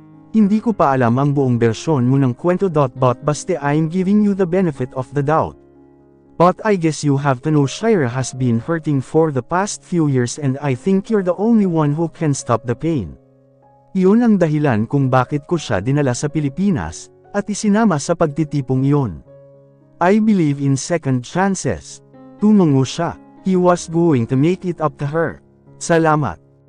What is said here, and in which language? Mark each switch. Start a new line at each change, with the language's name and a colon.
Filipino: Hindi ko pa alam ang buong bersyon mo ng kwento.
English: But basta I'm giving you the benefit of the doubt. But I guess you have to know Shire has been hurting for the past few years and I think you're the only one who can stop the pain.
Filipino: Iyon ang dahilan kung bakit ko siya dinala sa Pilipinas, at isinama sa pagtitipong iyon.
English: I believe in second chances.
Filipino: Tumungo siya,
English: he was going to make it up to her.
Filipino: Salamat.